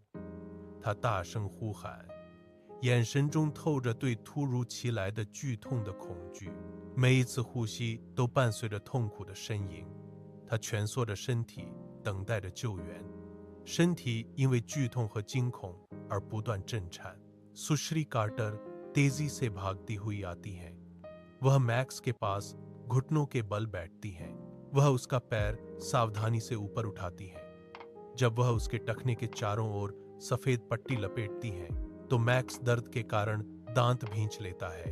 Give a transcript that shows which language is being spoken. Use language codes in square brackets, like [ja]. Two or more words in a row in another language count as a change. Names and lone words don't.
[zh] 他大声呼喊，眼神中透着对突如其来的剧痛的恐惧，每一次呼吸都伴随着痛苦的呻吟。他蜷缩着身体，等待着救援，身体因为剧痛和惊恐而不断震颤。 [hi] सुश्री कार्टर तेजी से भागती हुई आती हैं। वह मैक्स के पास घुटनों के बल बैठती हैं। वह उसका पैर सावधानी से ऊपर उठाती है। जब वह उसके टखने के चारों ओर सफेद पट्टी लपेटती है तो मैक्स दर्द के कारण दांत भींच लेता है।